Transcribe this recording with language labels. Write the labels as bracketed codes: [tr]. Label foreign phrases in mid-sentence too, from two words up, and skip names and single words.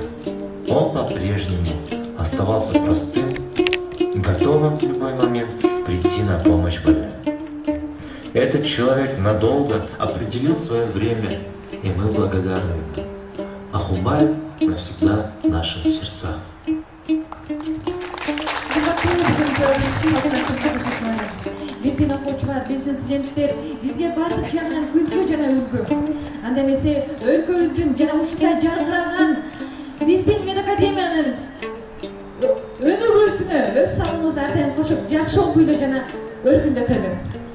[ru] Он по-прежнему оставался простым, готовым в любой момент прийти на помощь больным. Этот человек надолго определил свое время, и мы благодарны ему. Ахунбаев навсегда в наших сердцах. [ky] Биздин окуучулар, биздин студенттер бизге бардык жагынан күзгү жана үлгү. Анда эмесе өлкөбүздүн жана ушундай жаркыраган биздин медакадемиянын өнүгүүсүнө өз салымыңызды артайын кошуп, жакшы окуйлар жана өркүндөтөлү.